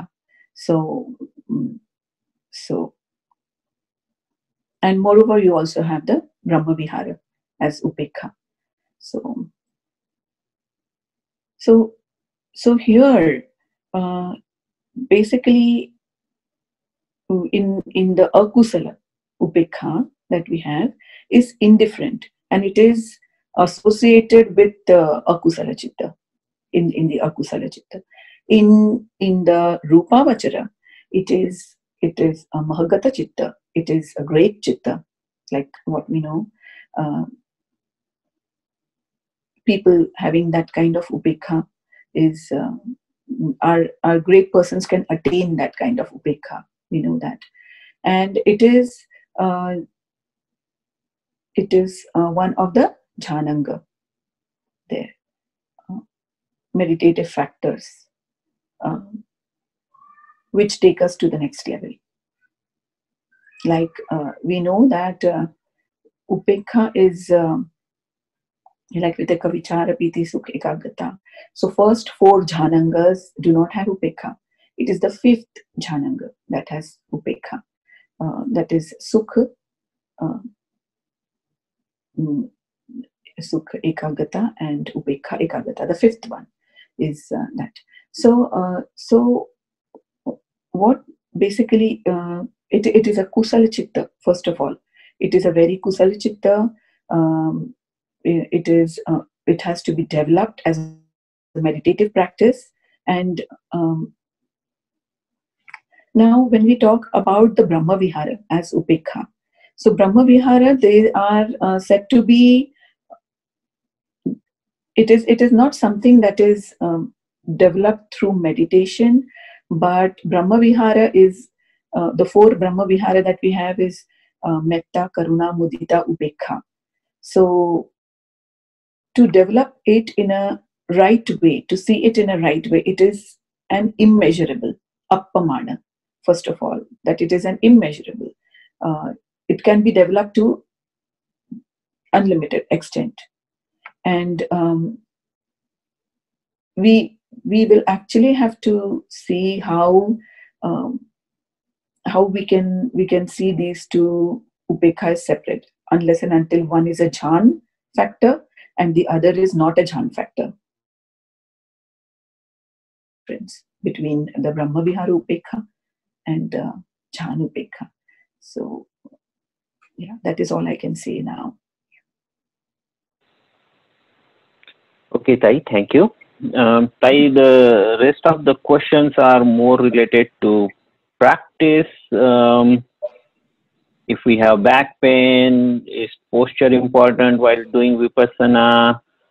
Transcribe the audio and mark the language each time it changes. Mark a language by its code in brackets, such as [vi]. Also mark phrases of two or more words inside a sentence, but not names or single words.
[en] So and moreover, you also have the [pi] Brahma Vihara [en] as upekha. So here, basically, in the [pi] akusala upekha, [en] that we have is indifferent, and it is associated with [pi] akusala chitta, [en] in the [pi] akusala chitta. [en] In the [pi] rupa vachara, [en] it is a [pi] mahagata chitta. [en] It is a great chitta, like what we know. People having that kind of upekha is our great persons can attain that kind of upekha. We know that, and it is one of the jhananga there, meditative factors, which take us to the next level. Like we know that upekha is like [pi] vitaka vichara piti sukha ekagata. [en] So first 4 jhanangas do not have upekha. It is the 5th jhananga that has upekha. That is sukha, [pi] sukha ekagata [en] and [pi] upekha ekagata. [en] The 5th one is that. So what basically it is a [pi] kusala chitta. [en] First of all, it is a very [pi] kusala chitta. [en] It has to be developed as a meditative practice. And now when we talk about the [pi] Brahma Vihara [en] as upekha, so [pi] Brahma Vihara, [en] they are said to be, it is not something that is developed through meditation, but [pi] Brahma Vihara [en] is the 4 [pi] Brahma Vihara [en] that we have is [pi] metta, karuna, mudita, upekha. [en] So to develop it in a right way, to see it in a right way, it is an immeasurable appamana. First of all, that it is an immeasurable. It can be developed to unlimited extent, and we will actually have to see how we can see these 2 upekha separate, unless and until one is a jhan factor and the other is not a jhan factor. Between the [pi] Brahma Vihara upekha [en] and [pi] jhan upekha. [en] So yeah, that is all I can say now. Okay, Tai, thank you. Tai, the rest of the questions are more related to practice. If we have back pain, is posture important while doing vipassana?